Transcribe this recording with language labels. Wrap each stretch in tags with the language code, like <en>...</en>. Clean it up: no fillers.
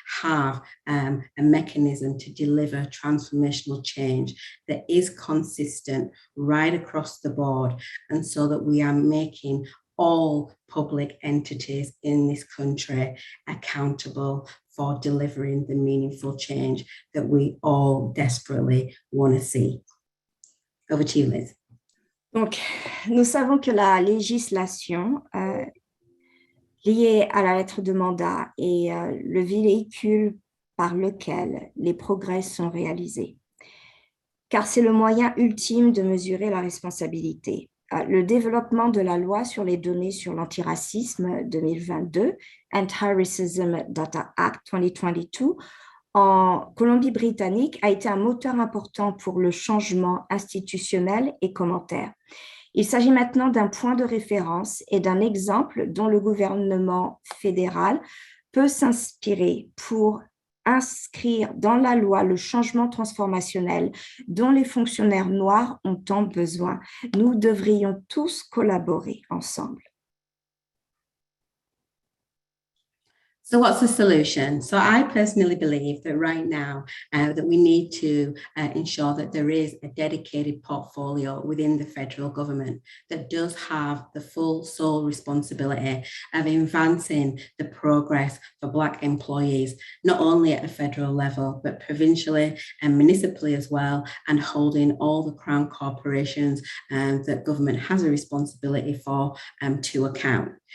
<en>have a mechanism to deliver transformational change that is consistent right across the board, and so that we are making all public entities in this country accountable for delivering the meaningful change that we all desperately want to see. Over to you, Liz.</en> <fr>Donc, nous savons que la législation liée à la lettre de mandat est le véhicule par lequel les progrès sont réalisés, car c'est le moyen ultime de mesurer la responsabilité. Le développement de la loi sur les données sur l'antiracisme 2022, Antiracism Data Act 2022, en Colombie-Britannique a été un moteur important pour le changement institutionnel et commentaire. Il s'agit maintenant d'un point de référence et d'un exemple dont le gouvernement fédéral peut s'inspirer pour inscrire dans la loi le changement transformationnel dont les fonctionnaires noirs ont tant besoin. Nous devrions tous collaborer ensemble.</fr> <en>So what's the solution? So I personally believe that right now that we need to ensure that there is a dedicated portfolio within the federal government that does have the full sole responsibility of advancing the progress for Black employees, not only at the federal level, but provincially and municipally as well, and holding all the crown corporations that government has a responsibility for to account.</en>